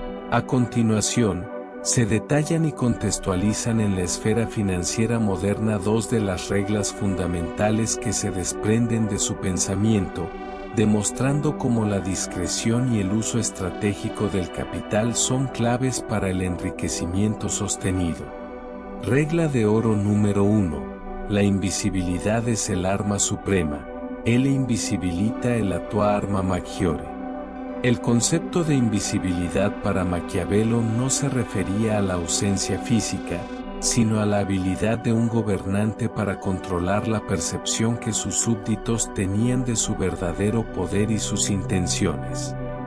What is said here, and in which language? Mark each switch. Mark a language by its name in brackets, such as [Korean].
[Spanish] A continuación, se detallan y contextualizan en la esfera financiera moderna dos de las reglas fundamentales que se desprenden de su pensamiento, demostrando cómo la discreción y el uso estratégico del capital son claves para el enriquecimiento sostenido. Regla de oro número 1. La invisibilidad es el arma suprema. [Italian] Elle invisibilita è la tua arma maggiore. [Spanish] El concepto de invisibilidad para Maquiavelo no se refería a la ausencia física, sino a la habilidad de un gobernante para controlar la percepción que sus súbditos tenían de su verdadero poder y sus intenciones.